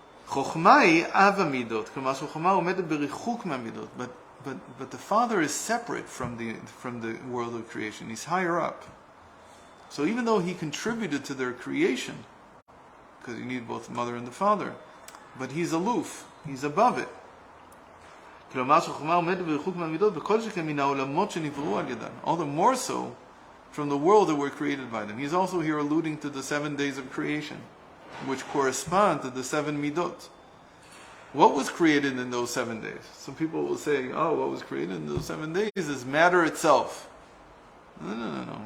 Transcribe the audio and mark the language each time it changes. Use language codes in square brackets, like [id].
[en] Chokhmah [he] היא אב המידות, כלומר שחוכמה עומדת בריחוק מהמידות, [en] but the Father is separate from the world of creation. He's higher up. So even though He contributed to their creation, because you need both the Mother and the Father, but He's aloof. He's above it. [he] כלומר שחוכמה עומדת בריחוק מהמידות, בכל שכן מן העולמות שנבראו על ידן. [en] All the more so from the world that were created by them. He's also here alluding to the 7 days of creation, which correspond to the 7 midot. What was created in those 7 days? Some people will say, what was created in those 7 days is matter itself. No.